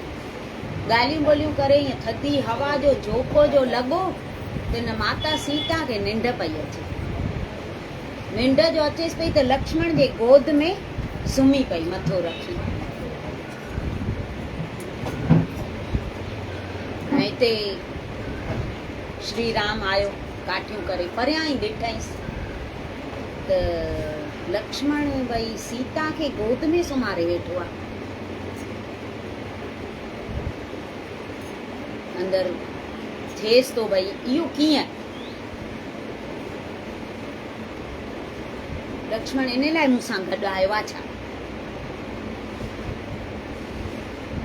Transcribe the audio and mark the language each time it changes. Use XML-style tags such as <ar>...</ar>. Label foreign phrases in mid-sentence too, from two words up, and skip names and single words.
<sd>ॻाल्हियूं ॿोलियूं करे ईअं थधी हवा जो झोको जो लॻो त हिन माता सीता खे निंड पई अचे। निंड जो अचेसि पई त लक्ष्मण जे गोद में सुम्ही पई मथो रखी। ऐं हिते श्री राम आयो काठियूं करे, परियां ई ॾिठईंसि त लक्ष्मण भई सीता खे गोद में सुम्हारे वेठो आहे। अंदरि थिएसि थो भई इहो कीअं। लक्ष्मण इन लाइ मूंसां गॾु आयो आहे छा।</sd>